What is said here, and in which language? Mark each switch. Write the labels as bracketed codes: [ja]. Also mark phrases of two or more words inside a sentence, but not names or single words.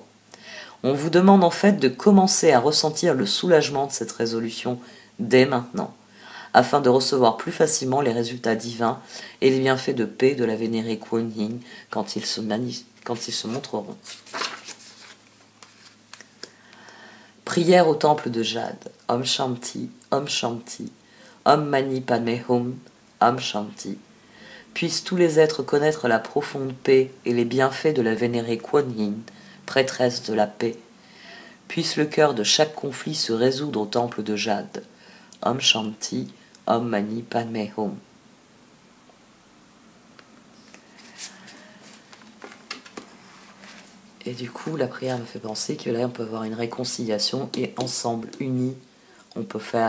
[fr] On vous demande en fait de commencer à ressentir le soulagement de cette résolution dès maintenant, afin de recevoir plus facilement les résultats divins et les bienfaits de paix de la vénérée Kuan Yin quand ils se montreront. Prière au temple de Jade. [sa] Om Shanti, Om Shanti, Om Mani Padme Hum, Om Shanti. [fr] Puissent tous les êtres connaître la profonde paix et les bienfaits de la vénérée Kuan Yin, prêtresse de la paix. Puisse le cœur de chaque conflit se résoudre au temple de Jade. [sa] Om Shanti, Om Mani Padme Hum. [fr] Et du coup, la prière me fait penser que là, on peut avoir une réconciliation et ensemble, unis, on peut faire...